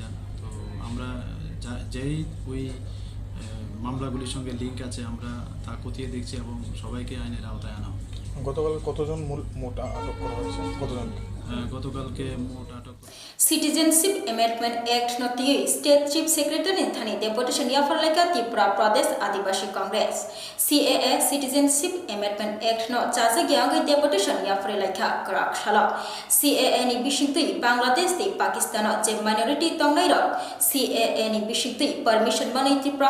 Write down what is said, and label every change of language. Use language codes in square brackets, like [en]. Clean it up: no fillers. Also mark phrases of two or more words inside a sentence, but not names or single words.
[bn] তো আমরা যেই ওই মামলাগুলির সঙ্গে লিঙ্ক আছে, আমরা তা খতিয়ে দেখছি এবং সবাইকে আইনের আওতায় আনা হবে। গতকাল কতজন মোট আটক করা হয়েছে? কতজন গতকালকে মোট আটক [trp] Citizenship Amendment Act नोटिये [en] State Chief Secretary [trp] थानी डेपुटेशन याफरलेका त्रिपुरा प्रदेश आदिवासी कांग्रेस CAA Citizenship Amendment Act नो चासे ग्यागै डेपुटेशन याफरलेका कराक शाला CAA नि बिशिंतै बांग्लादेश ते पाकिस्तान जे माइनॉरिटी तंगनाय रक CAA नि बिशिंतै परमिशन बनै त्रिपुरा